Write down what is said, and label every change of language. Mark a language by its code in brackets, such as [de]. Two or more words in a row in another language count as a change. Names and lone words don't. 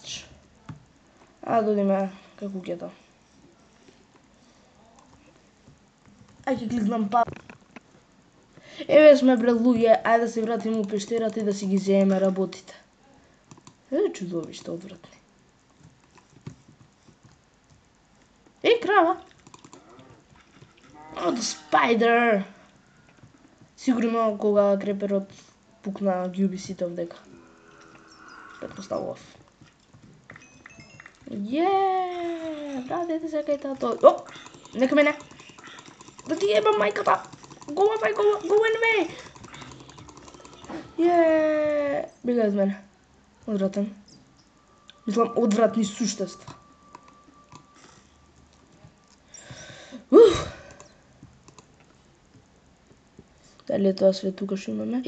[mk] А додиме кај куќето. Ај ќе кликнам па. Еве сме бре луѓе, ајде да се вратиме у пештерата и да си ги земеме работите. Чудовишта одвратни. Крава. [en] The spider. [mk] Сигурно кога креперот пукна ги уби сите овдека. Претпоставував. Вратете се кај тато. О, нека мене. Да ти ебам мајката. [en] Go away. [mk] Бега од мене. Одвратен. Мислам, одвратни суштества. Дали е тоа све тука што имаме?